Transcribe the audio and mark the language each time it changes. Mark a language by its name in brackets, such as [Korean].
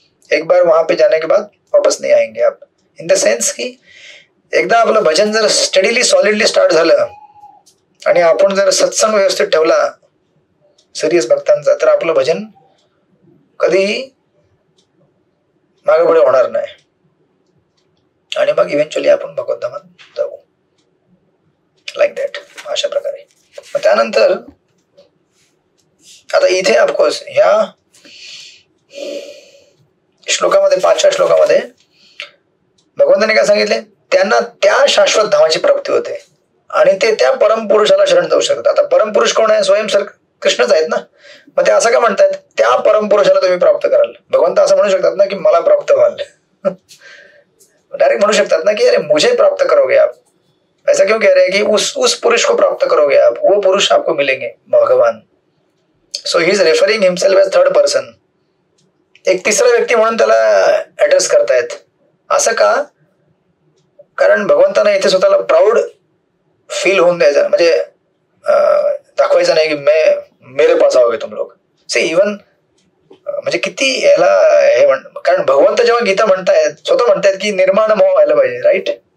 [Hindi] एक बार वहां पे जाने के बाद वापस नहीं आएंगे आप. [English] in the sense [Marathi] की एकदा आपलं भजन जर स्टडीली सॉलिडली स्टार्ट झालं आणि आपण जर सत्संग व्यवस्थित ठेवला सिरियस भक्तांचा, तर आपलं भजन कधीही मागे पुढे होणार नाही आणि मग इव्हेंच्युअली आपण भगवद्धामात जाऊ. [English] Like that. [Marathi] अशा प्रकारे. त्यानंतर आता इथे ऑफकोर्स ह्या श्लोकामध्ये 5व्या श्लोकामध्ये भगवंताने काय सांगितले, त्यांना त्या शाश्वत धामाची प्राप्ती होते आणि ते त्या परमपुरुषाला शरण जाऊ शकतात. आता परमपुरुष कोण आहे? स्वयं सर कृष्णच आहेत ना. मग ते असं का म्हणतात त्या परमपुरुषाला तुम्ही प्राप्त कराल. भगवंत असं म्हणू शकतात ना की मला प्राप्त व्हाल. डायरेक्ट म्हणू शकतात ना की [Hindi] अरे मुझे प्राप्त करोगे आप. ऐसा क्यों कह रहे हैं कि उस पुरुष को प्राप्त करोगे आप, वो पुरुष आपको मिलेंगे भगवान. [English] So he is referring himself as third person. [Marathi] एक तिसरा व्यक्ती म्हणून त्याला ऍड्रेस करतायत. असं का? कारण भगवंतांना इथे स्वतःला प्राऊड फील होऊन द्यायचं, म्हणजे दाखवायचं नाही की [Hindi] मेरे पास आओगे तुम लोग. [Marathi] से इवन म्हणजे किती याला हे कारण भगवंत जेव्हा गीता म्हणतायत स्वतः म्हणतायत की निर्माण मोह व्हायला पाहिजे. राईट.